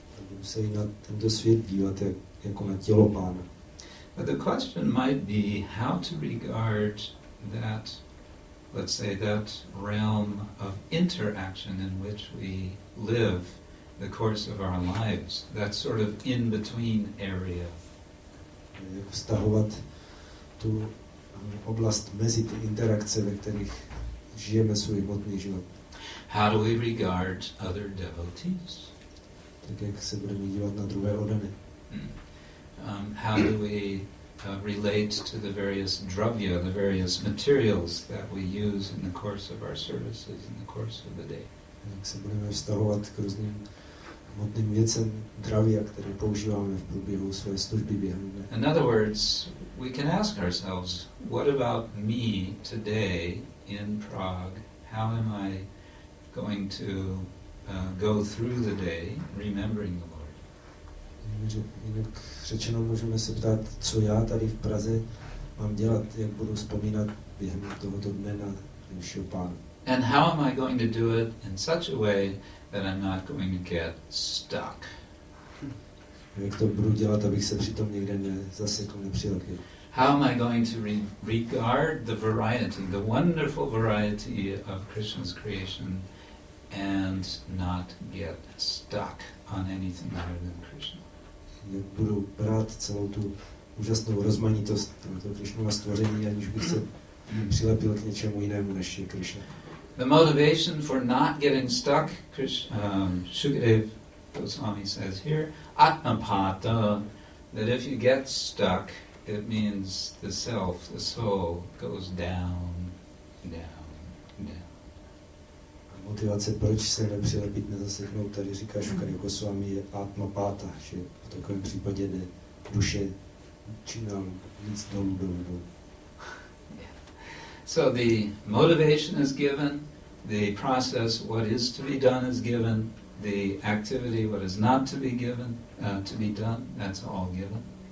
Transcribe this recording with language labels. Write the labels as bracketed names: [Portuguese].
[Czech] Budu se i na tento svět dívat jako na tělo Pána. [English] But the question might be how to regard that, let's say, that realm of interaction in which we live the course of our lives, that sort of in-between area. [Czech] Jak vztahovat tu oblast mezi ty interakce, ve kterých žijeme svůj hmotný život. [English] How do we regard other devotees? [Czech] Tak jak se budeme dívat na druhé oddané. [English] How do we relate to the various dravya, the various materials that we use in the course of our services, in the course of the day? [Czech] Jak se budeme vztahovat k různým hmotným věcem dravya, které používáme v průběhu své služby během dne. [English] In other words, we can ask ourselves, what about me today in Prague? How am I going to go through the day remembering the Lord? [Czech] Jinak řečeno můžeme se ptát, co já tady v Praze mám dělat, jak budu vzpomínat během tohoto dne na nejvyššího Pána. [English] And how am I going to do it in such a way that I'm not going to get stuck? [Czech] Jak to budu dělat, abych se přitom někde nezasekl, nepřilepil. [English] How am I going to regard the variety, the wonderful variety of Krishna's creation and not get stuck on anything other than Krishna? [Czech] Jak budu brát celou tu úžasnou rozmanitost tohoto Krishnova stvoření, aniž bych se přilepil k něčemu jinému, než je Krishna. [English] The motivation for not getting stuck, Shukadeva Goswami says here, Atmapata, that if you get stuck, it means the self, the soul, goes down, down, down. [Czech] A motivace, proč se nepřilepit, nezaseknout, tady říká Šukadeva Goswami, je atma páta, že v takovém případě jde duše čím dál víc dolů. [English] So the motivation is given, the process, what is to be done is given, the activity, what is not to be given, to be done, that's all given.